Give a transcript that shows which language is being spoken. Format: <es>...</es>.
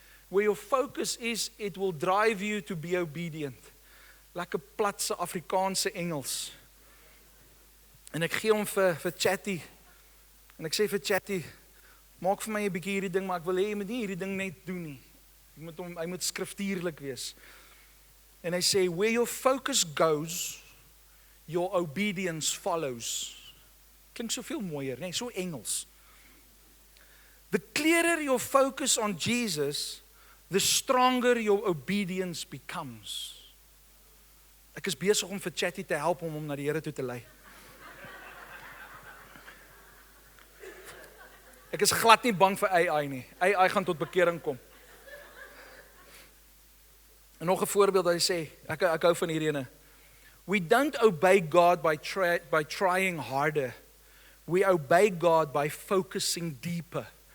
<en>Where your focus is, it will drive you to be obedient.</en> <af>Lekker platse Afrikaanse Engels. En ek gee hom vir Chatty. En ek sê vir Chatty, maak vir my 'n bietjie hierdie ding, maar ek wil hê jy moet nie hierdie ding net doen nie. Hy moet skriftuurlik wees. En hy sê,</af> <en>where your focus goes, your obedience follows.</en> <af>Klink soveel mooier, nee, so Engels.</af> <en>The clearer your focus on Jesus, the stronger your obedience becomes.</en> <af>Ek is besig om vir Chatty te help om hom na die Here toe te lei. Ek is glad nie bang vir AI nie. AI gaan tot bekering kom. En nog 'n voorbeeld wat hy sê, ek hou van hierdie ene.</af> <en>We don't obey God by trying harder. We obey God by focusing deeper.</en>